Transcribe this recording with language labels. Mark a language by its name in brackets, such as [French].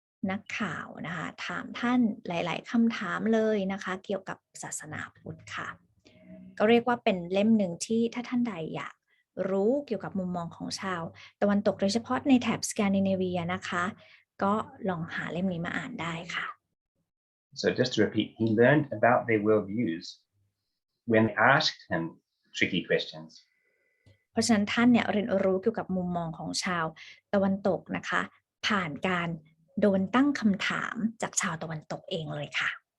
[Thai] นักข่าวนะคะถามท่านหลายๆคำถามเลยนะคะเกี่ยวกับศาสนาพุทธค่ะก็เรียกว่าเป็นเล่มหนึ่งที่ถ้าท่านใดอยากรู้เกี่ยวกับมุมมองของชาวตะวันตกโดยเฉพาะในแถบสแกนดิเนเวียนะคะก็ลองหาเล่มนี้มาอ่านได้ค่ะ [English] So just to repeat, he learned about their worldviews when they asked him tricky questions. [Thai] เพราะฉะนั้นท่านเนี่ยเรียนรู้เกี่ยวกับมุมมองของชาวตะวันตกนะคะผ่านการโดนตั้งคำถามจากชาวตะวันตกเองเลยค่ะ